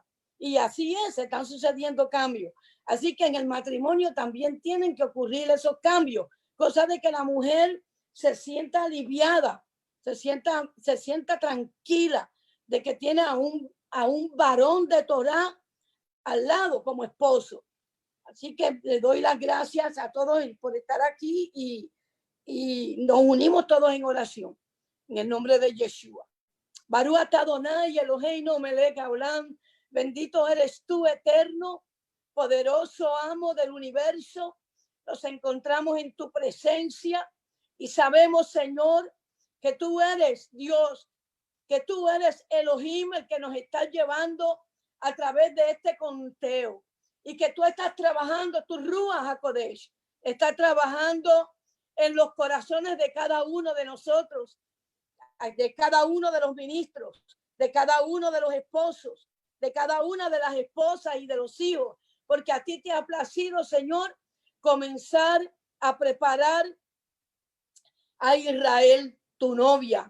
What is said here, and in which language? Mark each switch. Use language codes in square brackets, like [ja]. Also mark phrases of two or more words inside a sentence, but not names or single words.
[es] Y así es, están sucediendo cambios. Así que en el matrimonio también tienen que ocurrir esos cambios, cosa de que la mujer se sienta aliviada, se sienta tranquila de que tiene a un varón de Torah al lado como esposo. Así que le doy las gracias a todos por estar aquí y nos unimos todos en oración en el nombre de Yeshua. [he] ברוך אתה אדוני אלוהינו מלך העולם, [es] bendito eres tú, eterno, poderoso amo del universo. Nos encontramos en tu presencia y sabemos, Señor, que tú eres Dios, que tú eres Elohim, el que nos está llevando a través de este conteo, y que tú estás trabajando tu [he] רוח הקודש [es] está trabajando en los corazones de cada uno de nosotros, de cada uno de los ministros, de cada uno de los esposos, de cada una de las esposas y de los hijos, porque a ti te ha placido, Señor, comenzar a preparar a Israel, tu novia.